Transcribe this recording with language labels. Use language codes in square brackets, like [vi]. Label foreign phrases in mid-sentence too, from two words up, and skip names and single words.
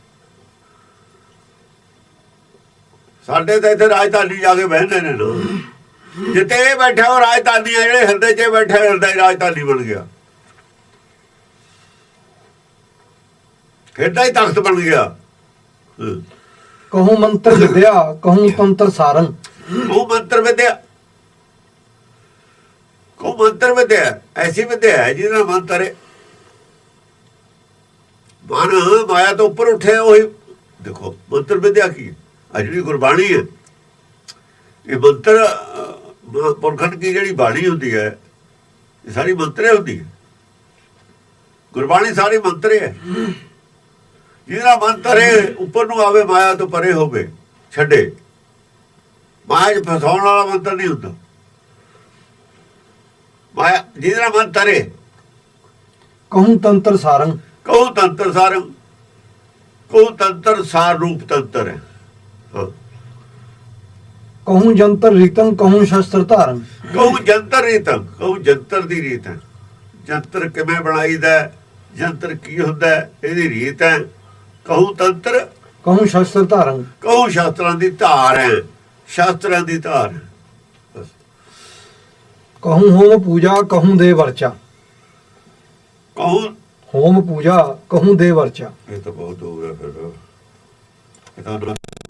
[pa] ਸਾਡੇ ਤਾਂ ਇੱਥੇ ਰਾਜਧਾਨੀ ਜਾ ਕੇ ਬਹਿੰਦੇ ਨੇ ਨਾ, ਜਿੱਥੇ ਇਹ ਬੈਠਾ ਉਹ ਰਾਜਧਾਨੀ ਹੈ, ਜਿਹੜੇ ਹਿਰਦੇ 'ਚ ਬੈਠੇ ਹਿਰਦਾ ਹੀ ਰਾਜਧਾਨੀ ਬਣ ਗਿਆ, ਹਿਰਦਾ ਹੀ ਤਖਤ ਬਣ ਗਿਆ। [bra] कहूँ मंत्र विद्या कहूँ तंत्र सारंग। [pa] ਉਹ ਮੰਤਰ ਵਿਦਿਆ, ਕੋ ਮੰਤਰ ਵਿਦਿਆ ਐਸੀ ਵਿਦਿਆ ਹੈ ਜਿਹਦੇ ਨਾਲ ਮੰਤਰ ਹੈ, ਮਨ ਮਾਇਆ ਤੋਂ ਉੱਪਰ ਉੱਠੇ। ਉਹੀ ਦੇਖੋ ਮੰਤਰ ਵਿਦਿਆ ਕੀ ਹੈ? ਆ ਜਿਹੜੀ ਗੁਰਬਾਣੀ ਹੈ, ਇਹ ਮੰਤਰ ਪੁਰਖਨ ਕੀ ਜਿਹੜੀ ਬਾਣੀ ਹੁੰਦੀ ਹੈ, ਇਹ ਸਾਰੀ ਮੰਤਰੇ ਹੁੰਦੀ ਹੈ। ਗੁਰਬਾਣੀ ਸਾਰੀ ਮੰਤਰ ਹੈ। ਜਿਹਦਾ ਮੰਤਰ ਹੈ ਉੱਪਰ ਨੂੰ ਆਵੇ, ਮਾਇਆ ਤੋਂ ਪਰੇ ਹੋਵੇ, ਛੱਡੇ। ਮਾਇਆ 'ਚ ਫਸਾਉਣ ਵਾਲਾ ਮੰਤਰ ਨਹੀਂ ਹੁੰਦਾ। ਮਾਇਆ ਜਿਹਦਾ ਮੰਤਰ ਹੈ, [bra] कहूँ तंत्र सारंग, कहू तंतर सारं, [pa] ਕਹੂ ਤੰਤਰ ਸਾਰ ਰੂਪ ਤੰਤਰ ਹੈ। ਹਾਂ। [bra] कहूँ जंतर रीतंग, कहूँ शस्त्र धारंग। कहू जंतर रीतं, [pa] ਕਹੂ ਜੰਤਰ ਦੀ ਰੀਤ ਹੈ। ਜੰਤਰ ਕਿਵੇਂ ਬਣਾਈਦਾ, ਜੰਤਰ ਕੀ ਹੁੰਦਾ, ਇਹਦੀ ਰੀਤ ਹੈ। [bra] कहू तंतर, कहूँ शस्त्र धारंग। [pa] ਕਹੂ ਸ਼ਾਸਤਰਾਂ ਦੀ ਧਾਰ ਹੈ, ਸ਼ਾਸਤਰਾਂ ਦੀ ਧਾਰ ਹੈ। ਬਸ। [bra] कहूँ होम पूजा, कहूँ देव अर्चा। ਕਹੂ होम पूजा, कहूँ देव अर्चा। [pa] ਇਹ ਤਾਂ ਬਹੁਤ ਹੋ ਗਿਆ ਫਿਰ। ਇਹ ਤਾਂ